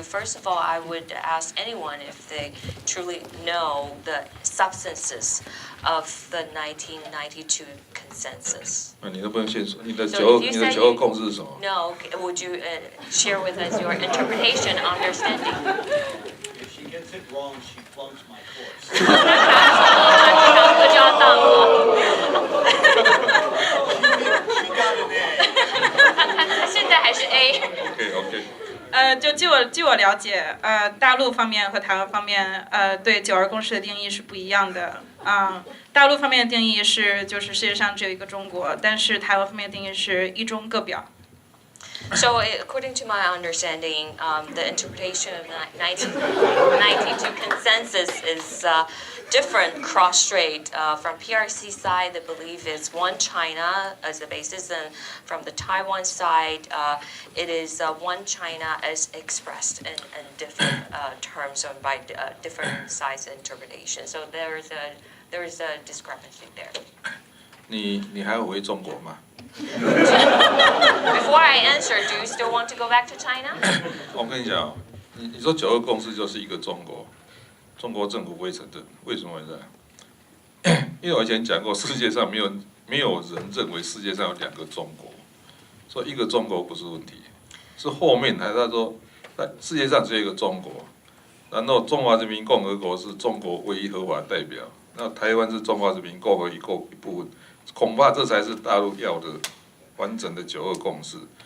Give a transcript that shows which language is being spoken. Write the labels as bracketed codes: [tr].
[en] First of all, I would ask anyone if they truly know the substances of the 1992 consensus. [zh] 你都不用先说，你的92共识是什么？ [en] No, would you share with us your interpretation, understanding? If she gets it wrong, she flunks my course. [zh] 就要当了。现在还是 A。 [en] OK。 [zh] 就据我了解，大陆方面和台湾方面，对92共识的定义是不一样的。大陆方面的定义是，就是世界上只有一个中国，但是台湾方面的定义是一中各表。 [en] So, according to my understanding, the interpretation of 1992 consensus is different cross-strait. From PRC side, the belief is one China as the basis, and from the Taiwan side, it is one China as expressed in different terms or by different sides of interpretation. So there is a discrepancy there. [zh] 你还要回中国吗？ [en] Before I answer, do you still want to go back to China? [zh] 我跟你讲，你说92共识就是一个中国，中国政府不会承认，为什么呢？因为我以前讲过，世界上没有没有人认为世界上有2个中国，所以一个中国不是问题，是后面还在说，在世界上只有一个中国，然后中华人民共和国是中国唯一合法代表，那台湾是中华人民共和国一部分，恐怕这才是大陆要的完整的9·2共识。